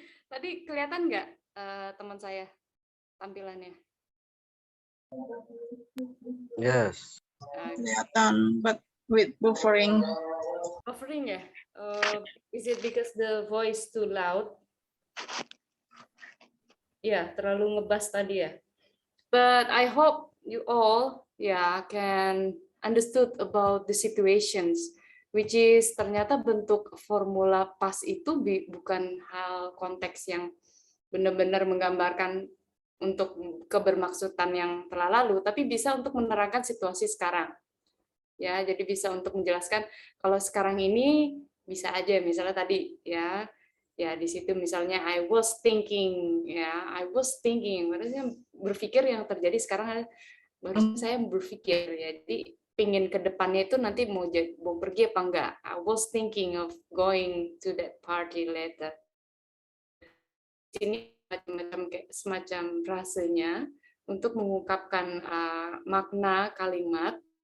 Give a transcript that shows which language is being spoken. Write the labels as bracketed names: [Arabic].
[Indonesian] Tadi kelihatan nggak teman saya tampilannya? [English] Yes. [Indonesian] Kelihatan, [English] but with buffering. [Indonesian] Buffering ya? [English] Is it because the voice too loud? [Indonesian] Ya, terlalu ngebas tadi ya. [English] But I hope you all can understood about the situations, which is [Indonesian] ternyata bentuk formula pas itu bukan hal konteks yang benar-benar menggambarkan untuk kebermaksudan yang telah lalu, tapi bisa untuk menerangkan situasi sekarang. Ya, jadi bisa untuk menjelaskan kalau sekarang ini bisa aja misalnya tadi ya di situ misalnya [English] I was thinking, [Indonesian] maksudnya berpikir yang terjadi sekarang baru saya berpikir ya. Jadi pingin ke depannya itu nanti mau pergi apa enggak. [English] I was thinking of going to that party later. [Indonesian] Ini semacam frasenya untuk mengungkapkan makna kalimat.